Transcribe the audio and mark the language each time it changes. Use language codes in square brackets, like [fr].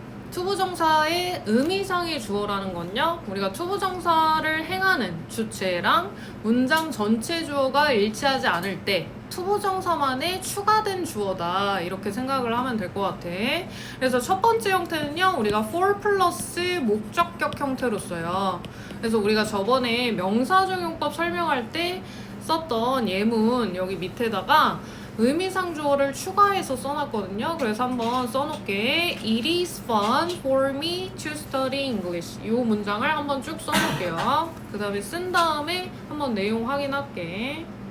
[ko] 투부정사의 의미상의 주어라는 건요. 우리가 투부정사를 행하는 주체랑 문장 전체 주어가 일치하지 않을 때 투부정사만의 추가된 주어다 이렇게 생각을 하면 될 것 같아. 그래서 첫 번째 형태는요. 우리가 for 플러스 목적격 형태로 써요. 그래서 우리가 저번에 명사적 용법 설명할 때 썼던 예문 여기 밑에다가 의미상 주어를 추가해서 써놨거든요. 그래서 한번 써놓을게. [en] It is fun for me to study English. [ko] 이 문장을 한번 쭉 써놓을게요. 그 다음에 쓴 다음에 한번 내용 확인할게.